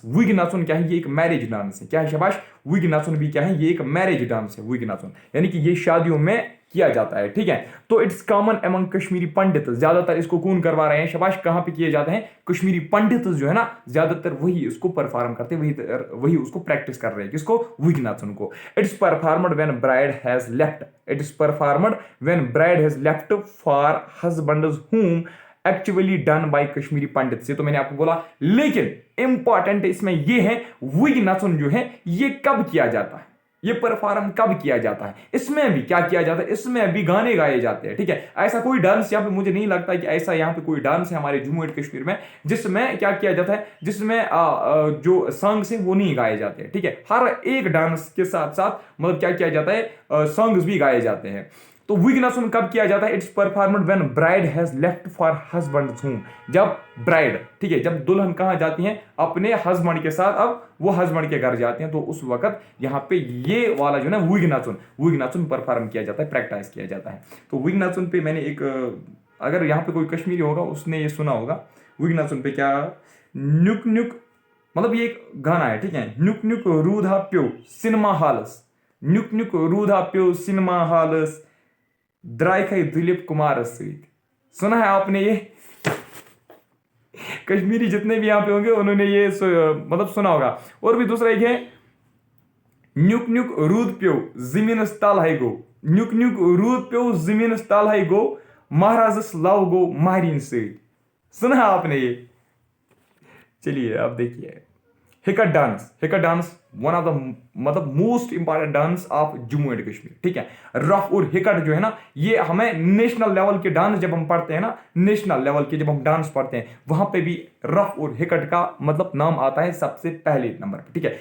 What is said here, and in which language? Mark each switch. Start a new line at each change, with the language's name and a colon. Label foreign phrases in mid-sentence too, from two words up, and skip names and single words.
Hindi: विग्नाचुन क्या है, ये एक
English: marriage dance
Hindi: है, क्या है, शाबाश, विग्नाचुन भी क्या है, ये एक
English: marriage dance
Hindi: है, विग्नाचुन, यानी कि ये शादियों में किया जाता है, ठीक है। तो
English: It's common among Kashmiri Pandit,
Hindi: ज्यादातर इसको कौन करवा रहे हैं, शाबाश, कहां पे किए जाते हैं, कश्मीरी पंडित जो है ना, ज्यादातर वही इसको परफॉर्म करते हैं, वही उसको प्रैक्टिस कर रहे हैं, किसको, विग्नाचुन को।
English: It's performed when bride has left, it is performed when bride has left for husband's home actually done by Kashmiri Pandit
Hindi: से, तो मैंने आपको बोला, लेकिन इंपॉर्टेंट इसमें यह है, विग्नाचुन जो है ये कब किया जाता है, ये परफॉर्म कब किया जाता है, इसमें भी क्या किया जाता है, इसमें भी गाने गाए जाते हैं, ठीक है। ऐसा कोई डांस यहाँ पे मुझे नहीं लगता कि ऐसा यहाँ पे कोई डांस है हमारे जम्मू एंड कश्मीर में जिसमें क्या किया जाता है, जिसमें जो सॉन्ग्स है वो नहीं गाए जाते हैं, ठीक है। हर एक डांस के साथ साथ मतलब क्या किया जाता है, सॉन्ग्स भी गाए जाते हैं। तो विघ्नासन कब किया जाता है?
English: It's performed when bride has left for husband's home.
Hindi: जब ब्राइड, ठीक है, जब दुल्हन कहां जाती है? अपने हस्बैंड के साथ, अब वो हस्बैंड के घर जाते हैं, तो उस वक्त यहाँ पे ये वाला जो है ना विघ्नासन परफॉर्म किया जाता है, प्रैक्टिस किया जाता है। तो विघ्नासन पे मैंने एक, अगर यहाँ पे कोई कश्मीरी होगा उसने ये सुना होगा, विघ्नासन पे क्या,
Kashmiri: न्युक न्युक,
Hindi: मतलब ये एक गाना है, ठीक है,
Kashmiri: न्युक न्युक रूधा प्यो सिनेमा हालस, न्युक न्युक रूधा प्यो सिनेमा हालस द्राइखई दिलीप कुमार सहित।
Hindi: सुना है आपने ये? कश्मीरी जितने भी यहाँ पे होंगे उन्होंने ये मतलब सुना होगा। और भी दूसरा एक है,
Kashmiri: न्युक न्युक रूद प्यो जिमीन स्ताल है गो, न्युक न्युक रूद प्यो जिमीन स्ताल है गो महाराज लाव गो माहरीन सहित।
Hindi: सुना है आपने ये? चलिए अब देखिए,
English: Hikat dance one of the मतलब most important dance of Jammu and Kashmir,
Hindi: ठीक है। रफ और हिकट जो है ना, ये हमें
English: national level
Hindi: के डांस जब हम पढ़ते हैं ना,
English: national level
Hindi: के जब हम डांस पढ़ते हैं, वहां पे भी रफ और हिकट का मतलब नाम आता है सबसे पहले नंबर पे, ठीक है।